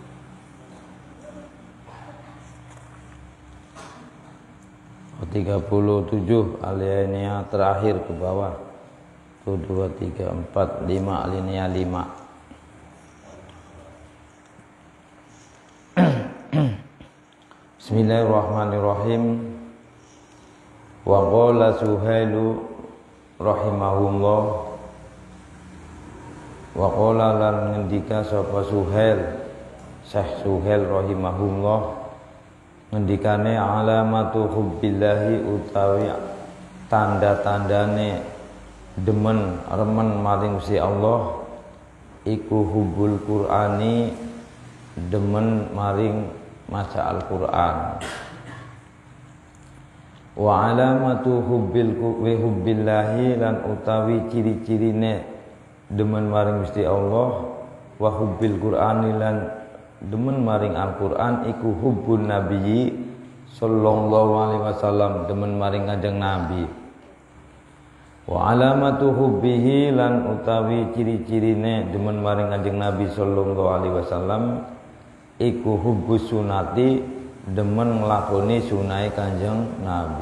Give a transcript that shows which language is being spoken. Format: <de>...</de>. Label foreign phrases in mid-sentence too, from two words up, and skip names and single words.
<id>37 alinea terakhir ke bawah. 1 2 3 4 5 alinea 5.</id> <ar>Bismillahirrahmanirrahim. وقال سهيل رحمه الله. وقال</ar> <jv>lan ngendika sapa Suhail, Syekh Suhail rahimahullah, ngendikane</jv> <ar>علامة حب الله</ar> <jv>utawi tanda-tandane demen remen maring Gusti Allah iku</jv> <ar>حب القرآن,</ar> <jv>demen maring maca Al-Qur'an.</jv> <ar>وعلامة حب الله</ar> <jv>lan utawi ciri-cirine demen maring Gusti Allah</jv> <ar>وحب القرآن</ar> <jv>lan demen maring Al-Qur'an iku</jv> <ar>حب النبي صلى الله عليه وسلم,</ar> <jv>demen maring Kanjeng Nabi.</jv> <ar>وعلامة حبه</ar> <jv>lan utawi ciri-cirine demen maring Kanjeng Nabi</jv> <ar>صلى الله عليه وسلم</ar> <jv>iku</jv> <ar>حب السنة,</ar> <jv>demen nglakoni sunai Kanjeng Nabi.</jv>